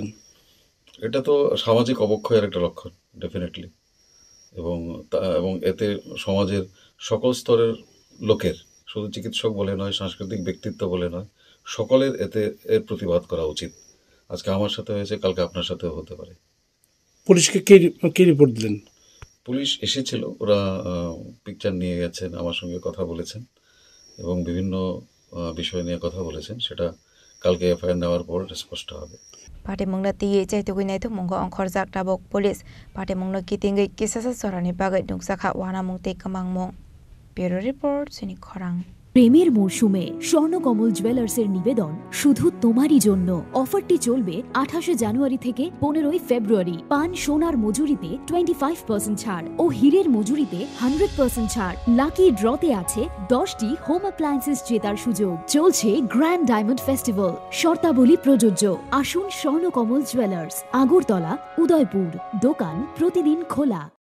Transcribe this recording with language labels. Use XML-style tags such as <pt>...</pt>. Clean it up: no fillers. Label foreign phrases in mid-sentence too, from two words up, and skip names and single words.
<bn>এটা তো সামাজিক অবক্ষয়ের একটা লক্ষণ ডেফিনেটলি এবং এতে সমাজের সকল স্তরের লোকের শুধু চিকিৎসক বলে নয় সাংস্কৃতিক ব্যক্তিত্ব বলে নয় সকলের এর প্রতিবাদ করা উচিত আজকে আমার সাথে হয়েছে কালকে আপনার সাথেও হতে পারে পুলিশকে কি রিপোর্ট দিলেন পুলিশ এসেছিল ওরা পিকচার নিয়ে গেছেন আমার সঙ্গে কথা বলেছেন এবং বিভিন্ন বিষয় নিয়ে কথা বলেছেন সেটা কালকে এফআইআর নেওয়ার পর স্পষ্ট হবে</bn> <trp>Party mungna tiye chaitogui naitung mungo onkhorjak tabok police party mungno kitingei kisasa sorani bagai nungsakha wana mungte kamang mung</trp> <en>Bureau Report</en> <trp>Sini Khorang</trp> <bn>প্রেমের মৌসুমে স্বর্ণকমল জুয়েলার্সের নিবেদন শুধু তোমারই জন্য অফারটি চলবে 28 জানুয়ারি থেকে 15 ফেব্রুয়ারি পান সোনার মজুরিতে 25% ছাড় ও হীরের মজুরিতে 100% ছাড়</bn> <en>lucky drawte</en> <bn>আছে 10টি</bn> <en>home appliances</en> <bn>জেতার সুযোগ চলছে</bn> <en>grand diamond festival</en> <bn>শর্তাবলী প্রযোজ্য আসুন স্বর্ণকমল জুয়েলার্স আগরতলা উদয়পুর দোকান প্রতিদিন খোলা</bn>